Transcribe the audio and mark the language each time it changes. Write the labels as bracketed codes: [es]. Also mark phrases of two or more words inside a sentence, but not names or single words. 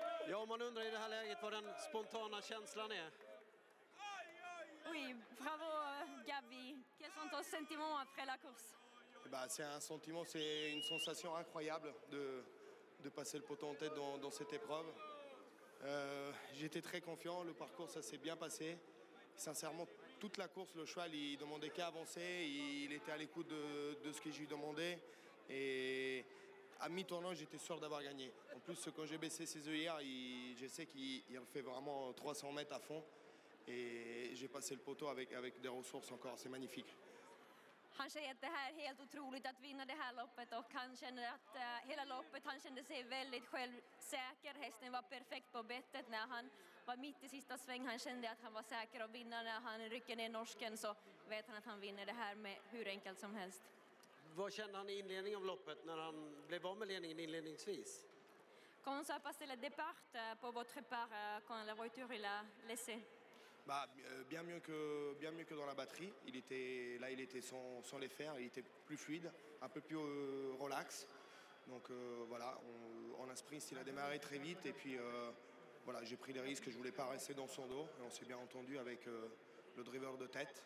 [sv] Ja, man undrar i det här läget vad den spontana känslan är. [fr] Oui, bravo Gabi. Quels sont tes sentiments après la course? Bah, c'est un sentiment, c'est une sensation incroyable de passer le poteau en tête dans cette épreuve. J'étais très confiant, le parcours ça s'est bien passé. Sincèrement, toute la course, le cheval il demandait qu'à avancer, il était à l'écoute de ce que je lui demandais. Et à mi-tournant, j'étais sûr d'avoir gagné. En plus, quand j'ai baissé ses œillères, je sais qu'il fait vraiment 300 mètres à fond. Et j'ai passé le poteau avec des ressources encore, c'est magnifique. [sv] Han säger att det här är helt otroligt att vinna det här loppet och han känner att hela loppet, han kände sig väldigt självsäker. Hästen var perfekt på bettet när han var mitt i sista sväng. Han kände att han var säker att vinna. När han rycker ner norsken så vet han att han vinner det här med hur enkelt som helst. Vad kände han i inledningen av loppet när han blev av med ledningen inledningsvis? [fr] Comment ça a passé le départ pour votre part quand la voiture il a laissé? Bah, bien mieux que dans la batterie. Il était sans les fers, il était plus fluide, un peu plus relax. Donc voilà, en un sprint, il a démarré très vite et puis voilà, j'ai pris les risques, je voulais pas rester dans son dos et on s'est bien entendu avec le driver de tête.